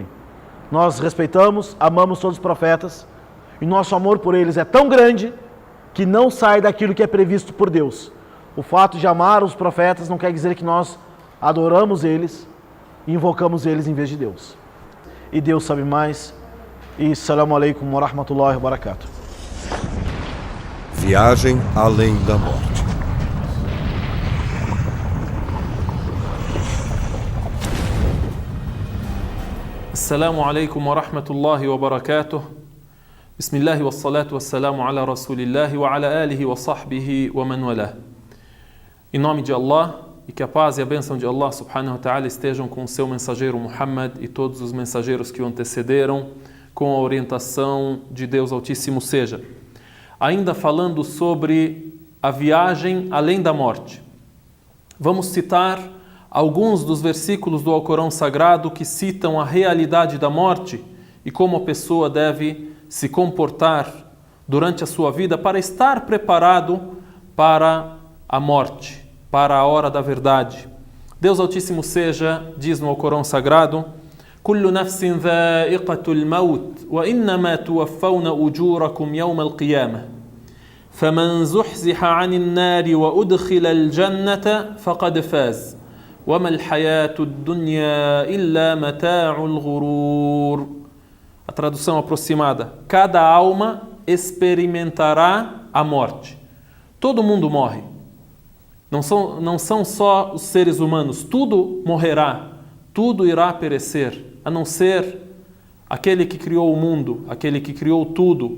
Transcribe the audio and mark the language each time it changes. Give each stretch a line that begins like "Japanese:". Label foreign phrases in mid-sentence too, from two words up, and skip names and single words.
Portuguese: Nós respeitamos, amamos todos os profetas e nosso amor por eles é tão grande que não sai daquilo que é previsto por Deus. O fato de amar os profetas não quer dizer que nós adoramos eles e invocamos eles em vez de Deus. E Deus sabe mais.
Arabic: E السلام عليكم ورحمة الله وبركاته.
Portuguese: Viagem além da morte.
Arabic: السلام عليكم ورحمة الله وبركاته بسم الله والصلاة والسلام على رسول الله وعلى آله وصحبه ومن والاه.
Portuguese: Em nome de Allah, e que a paz e a bênção de Allah
Arabic: سبحانه وتعالى
Portuguese: estejam com o seu mensageiro Muhammad e todos os mensageiros que o antecederam, com a orientação de Deus Altíssimo seja. Ainda falando sobre a viagem além da morte, vamos citar alguns dos versículos do Alcorão Sagrado que citam a realidade da morte e como a pessoa deve se comportar durante a sua vida para estar preparado para a morte, para a hora da verdade. Deus Altíssimo seja, diz no Alcorão Sagrado:
Arabic: كل نفس ذائقة الموت وإنما توفون أجوركم يوم القيامة فمن زحزح عن النار وأدخل الجنة فقد فاز وَمَا الْحَيَاةُ الدُّنْيَا إِلَّا مَتَاعُ الْغُرُورِ.
Portuguese: A tradução aproximada: cada alma experimentará a morte. Todo mundo morre. Não são só os seres humanos. Tudo morrerá. Tudo irá perecer. A não ser aquele que criou o mundo, aquele que criou tudo.